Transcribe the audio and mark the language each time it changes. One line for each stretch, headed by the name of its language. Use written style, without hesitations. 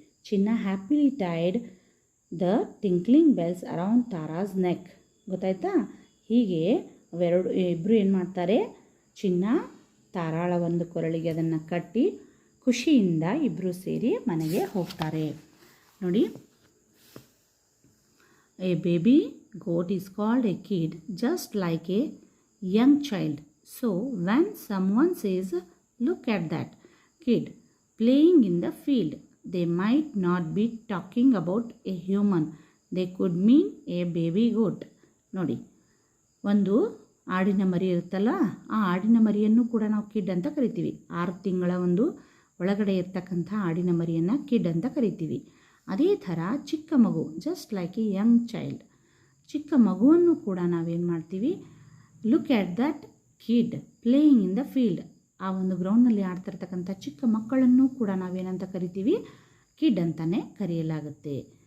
English: ಚಿನ್ನ happily tied the tinkling bells around Tara's neck.
Kannada: ಗೊತ್ತಾಯ್ತಾ? ಹೀಗೆ ಇಬ್ಬರು ಏನು ಮಾಡ್ತಾರೆ, ಚಿನ್ನ ತಾರಾಳ ಒಂದು ಕೊರಳಿಗೆ ಅದನ್ನು ಕಟ್ಟಿ ಖುಷಿಯಿಂದ ಇಬ್ಬರು ಸೇರಿ ಮನೆಗೆ ಹೋಗ್ತಾರೆ. ನೋಡಿ,
English: A baby goat is called a kid just like a young child. So when someone says, look at that kid playing in the field, they might not be talking about a human. They could mean a baby goat.
Kannada: ನೋಡಿ, ಒಂದು ಆಡಿನ ಮರಿ ಇರುತ್ತಲ್ಲ, ಆ ಆಡಿನ ಮರಿಯನ್ನು ಕೂಡ ನಾವು ಕಿಡ್ ಅಂತ ಕರಿತೀವಿ. 6 ತಿಂಗಳ ಒಂದು ಒಳಗಡೆ ಇರ್ತಕ್ಕಂಥ ಆಡಿನ ಮರಿಯನ್ನು ಕಿಡ್ ಅಂತ ಕರಿತೀವಿ. ಅದೇ ಥರ ಚಿಕ್ಕ ಮಗು,
English: just like a young child,
Kannada: ಚಿಕ್ಕ ಮಗುವನ್ನು ಕೂಡ ನಾವೇನು ಮಾಡ್ತೀವಿ,
English: look at that kid playing in the field,
Kannada: ಆ ಒಂದು ಗ್ರೌಂಡ್ನಲ್ಲಿ ಆಡ್ತಿರ್ತಕ್ಕಂಥ ಚಿಕ್ಕ ಮಕ್ಕಳನ್ನು ಕೂಡ ನಾವೇನಂತ ಕರಿತೀವಿ, ಕಿಡ್ ಅಂತಲೇ ಕರೆಯಲಾಗುತ್ತೆ.